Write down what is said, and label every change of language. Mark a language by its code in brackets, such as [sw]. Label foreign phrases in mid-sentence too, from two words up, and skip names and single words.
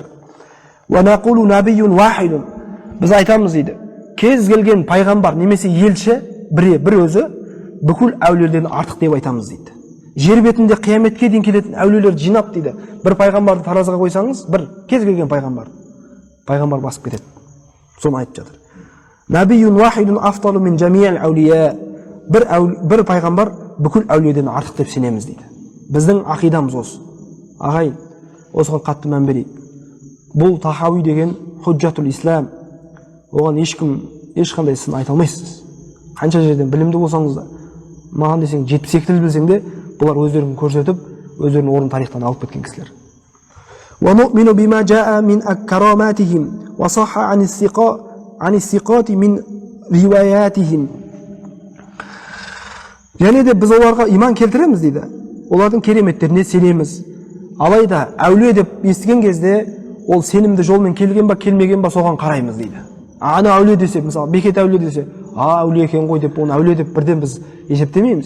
[ar] ونقول نبي واحد. [kk] Біз айтамыз дейді, кез келген пайғамбар немесе елші бір өзі бүкіл әулиелерден артық деп айтамыз дейді. Жер бетінде қияметке дейін келетін әулиелерді жинап дейді. Бір пайғамбарды таразыға қойсаңыз, бір кез келген пайғамбар басып кетеді. Соны айтып жатыр. [ar] نبي واحد أفضل من جميع الأولياء. [kk] Бір пайғамбар бүкіл әулиеден артық деп сенеміз дейді. Біздің ақидамыз осы. Ағайын, осыған қатты мән берейік. Бұл Тахауи деген [ar] حجة الإسلام. [kk] Оған ешқандай сын айта алмайсыз. Қанша жерден білімді болсаңыз да, маған десең 72 тіл білсең де, бұлар өздерін көрсетіп, өздерінің орнын тарихтан алып кеткен кісілер. [ar] وَنُؤْمِنُ بِمَا جَاءَ مِنْ كَرَامَاتِهِمْ وَصَحَّ عَنِ الثِّقَاتِ مِنْ رِوَايَاتِهِمْ. [kk] Және де біз оларға иман келтіреміз дейді. Олардың кереметтеріне сенеміз. Алайда әулие деп естіген кезде, ол сенімді жолмен келген ба, келмеген ба, соған қараймыз дейді. Ана әулие десе, мысалы, бекет әулие десе, әулие екен ғой деп, оны әулие деп бірден біз есептемейміз.